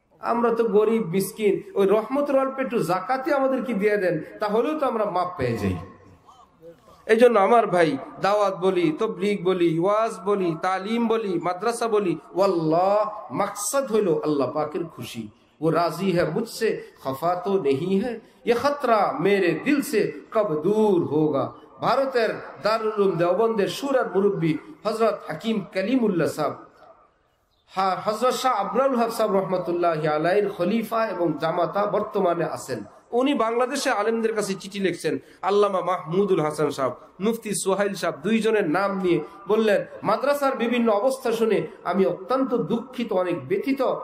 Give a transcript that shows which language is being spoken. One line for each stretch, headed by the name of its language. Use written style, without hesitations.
Bangla: আমরা তো গরিব মিসকিন, ওই রহমতের অল্প একটু জাকাতে আমাদেরকে দিয়ে দেন, তাহলেও তো আমরা মাপ পেয়ে যাই। এই জন্য আমার ভাই, দাওয়াত বলি, তবলিগ বলি, ওয়াজ বলি, তালিম বলি, মাদ্রাসা বলি, ওয়াল্লাহ মকসদ হইল আল্লাহ পাকের খুশি।
Hindi: वो राजी है मुझसे, खफा तो नहीं है, ये खतरा मेरे दिल से कब दूर होगा।
Bangla: ভারতের দারুল উলুম দেওবন্দের সুরার মুরব্বী হযরত হাকিম কালিমুল্লাহ সাহেব, হযরত শাহ আবরারুল হক সাহেব রহমাতুল্লাহি আলাইহির খলিফা এবং জামাতা বর্তমানে আছেন। উনি বাংলাদেশে আলেমদের কাছে চিঠি লিখছেন। আল্লামা মাহমুদুল হাসান সাহেব, মুফতি সোহাইল সাহেব, দুইজনের নাম নিয়ে বললেন, মাদ্রাসার বিভিন্ন অবস্থা শুনে আমি অত্যন্ত দুঃখিত, অনেক ব্যথিত।